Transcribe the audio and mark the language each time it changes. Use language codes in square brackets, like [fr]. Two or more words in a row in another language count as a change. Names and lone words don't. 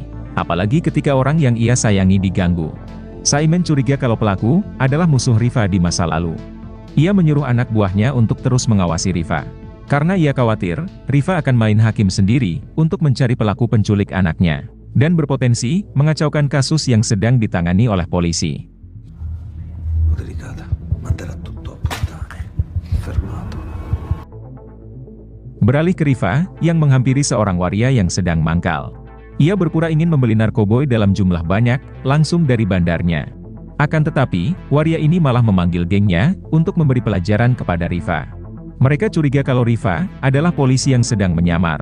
[id] Apalagi ketika orang yang ia sayangi diganggu. Saimen curiga kalau pelaku, adalah musuh Rifa di masa lalu. Ia menyuruh anak buahnya untuk terus mengawasi Rifa. Karena ia khawatir, Rifa akan main hakim sendiri, untuk mencari pelaku penculik anaknya. Dan berpotensi, mengacaukan kasus yang sedang ditangani oleh polisi. [it] Delicata, manterrà tutto a puttane. Fermato. [id] Beralih ke Rifa, yang menghampiri seorang waria yang sedang mangkal. Ia berpura ingin membeli narkoboy dalam jumlah banyak, langsung dari bandarnya. Akan tetapi, waria ini malah memanggil gengnya, untuk memberi pelajaran kepada Rifa. Mereka curiga kalau Rifa, adalah polisi yang sedang menyamar.